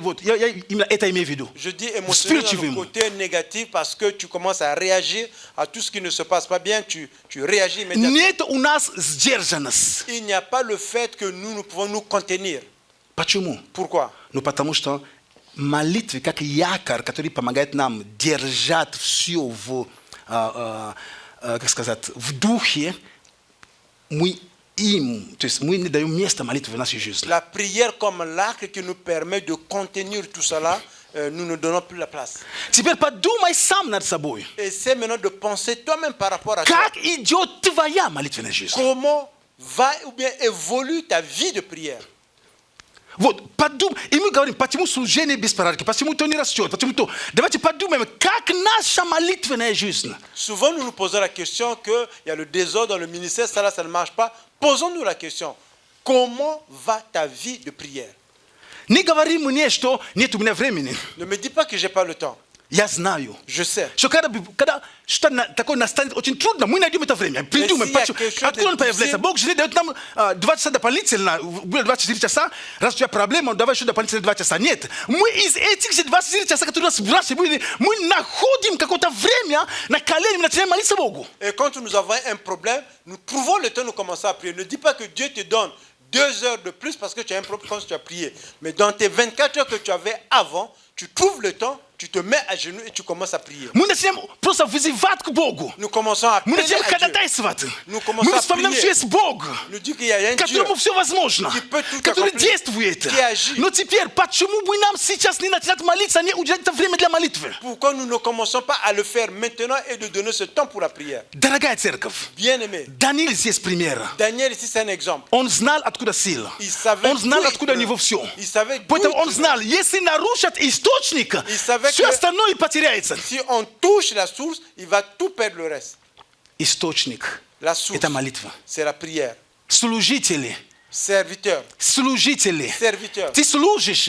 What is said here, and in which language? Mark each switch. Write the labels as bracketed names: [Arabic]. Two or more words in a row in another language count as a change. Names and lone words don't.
[Russian] Вот, я именно это имею в виду. [French] Je dis émotionnel dans le côté négatif parce que tu commences à réagir à tout ce qui ne se passe pas bien, tu réagis immédiatement. [Russian] Нет у нас сдержанность. [French] Il n'y a pas le fait que nous pouvons nous contenir. [Russian] Почему? [French] Pourquoi? [Russian] Ну, потому что молитва, как якорь, который помогает нам держать все в, как сказать, в духе, мы им, то есть мы не даем места молитве в нашей жизни. [French] La prière comme l'arc qui nous permet de contenir tout cela, nous ne donnons plus la place. [Russian] Теперь подумай сам над собой. [French] Essaie maintenant de penser toi-même par rapport à toi. [Russian] Как идет твоя молитвенная жизнь? [French] Comment va ou bien évolue ta vie de prière? [Russian] Вот, подумай, и мы говорим, почему служение без порядка, почему то не растет, почему то. Давайте подумаем, как наша молитвенная жизнь. [French] Souvent, nous nous posons la question qu'il y a le désordre dans le ministère, ça là, ça ne marche pas. Posons-nous la question, comment va ta vie de prière? [Russian] Не говори мне, что нет у меня времени. [French] Ne me dis pas que je n'ai pas le temps. [Russian] Я знаю. [French] Je sais. [Russian] Что когда что-то такое настанет очень трудно, мы найдем это время. Придумаем, откуда он появляется. Бог же дает нам 2 часа дополнительно, 24 часа. Раз у тебя проблема, давай еще дополнительно 2 часа. Нет. Мы из этих же 24 часа, которые у нас в раньше были, мы находим какое-то время на коленях, начинаем молиться Богу. [French] Et quand nous avons un problème, nous trouvons le temps de commencer à prier. Ne dis pas que Dieu te donne 2 heures de plus parce que tu as un problème quand tu as prié. Mais dans tes 24 heures que tu avais avant, tu trouves le temps, tu te mets à genoux et tu commences à prier. [Russian] Мы начинаем просто вызывать к Богу. [French] Nous commençons à [Russian] Мы [French] prier [Russian] начинаем [French] à Dieu. [Russian] ходатайствовать. [French] Nous commençons [Russian] Мы [French] à [Russian] вспоминаем, что [French] prier. [Russian] есть Бог, [French] Nous dit qu'il y a un Dieu [Russian] которому все возможно, [French] qui peut tout [Russian] который [French] accomplir, [Russian] действует. [French] qui agit. [Russian] Но теперь, почему бы нам сейчас не начинать молиться, не уделять это время для молитвы? [French] Pourquoi nous ne commençons pas à le faire maintenant et de donner ce temps pour la prière? [Russian] Дорогая церковь, [French] Bien-aimé, [Russian] Даниил здесь пример. [French] Daniel ici c'est un exemple. [Russian] Он знал, откуда сила. [French] Il savait [Russian] Он знал, [French] d'où [Russian] откуда у [French] il [Russian] него все. [French] Il savait d'où [Russian] Поэтому [French] il [Russian] он знал, если нарушат источник, [French] Il savait [Russian] все [French] que- [Russian] остальное потеряется. [French] Si on touche la source, il va tout perdre le reste. [Russian] Источник [French] La source, – [Russian] это молитва. [French] c'est la prière. [Russian] Служители, [French] Serviteur, [Russian] служители, [French] serviteur, [Russian] ты служишь.